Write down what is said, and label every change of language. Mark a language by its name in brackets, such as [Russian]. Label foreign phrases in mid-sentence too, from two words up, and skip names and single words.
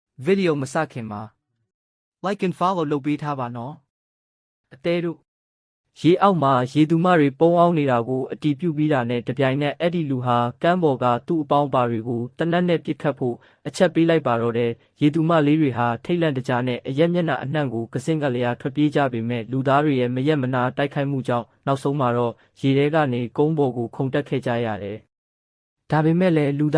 [Burmese] video မစခင်မှာ [English] like and follow [Burmese] လုပ်ပေးထားပါနော်အသေးတို့ရေအောက်မှာရေသူမတွေပုံအောင်နေတာကိုအတီးပြုတ်ပြီးတာနဲ့တပြိုင်နက်အဲ့ဒီလူဟာကမ်းပေါ်ကသူ့အပေါင်းပါတွေကိုတနက်နဲ့ပြစ်ခတ်ဖို့အချက်ပေးလိုက်ပါတော့တယ်ရေသူမလေးတွေဟာထိတ်လန့်တကြားနဲ့အရက်မျက်နှာအနှံ့ကိုကစင်ကလျာထွက်ပြေးကြပေမဲ့လူသားတွေရဲ့မရက်မနာတိုက်ခိုက်မှုကြောင့်နောက်ဆုံးမှာတော့ရေထဲကနေကုန်းပေါ်ကိုခုန်တက်ခဲ့ကြရတယ်ဒါပေမဲ့လည်းလူ